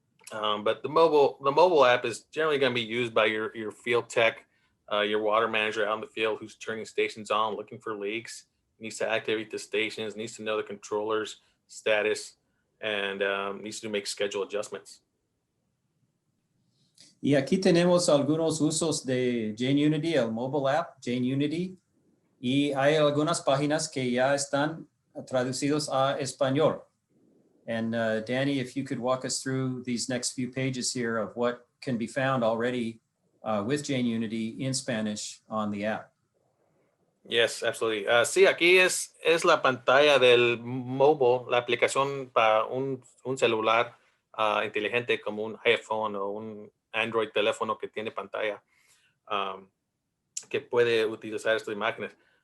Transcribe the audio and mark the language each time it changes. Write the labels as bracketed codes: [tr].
[en] But the mobile app is generally going to be used by your field tech, your water manager out in the field who's turning stations on, looking for leaks, needs to activate the stations, needs to know the controller's status, and needs to make schedule adjustments. [es] Y aquí tenemos algunos usos de Jain Unity, el mobile app, Jain Unity, y hay algunas páginas que ya están traducidos a español. [en] And Danny, if you could walk us through these next few pages here of what can be found already with Jain Unity in Spanish on the app. Yes, absolutely. [es] Sí, aquí es la pantalla del mobile, la aplicación para un celular inteligente como un iPhone o un Android teléfono que tiene pantalla que puede utilizar estas imágenes.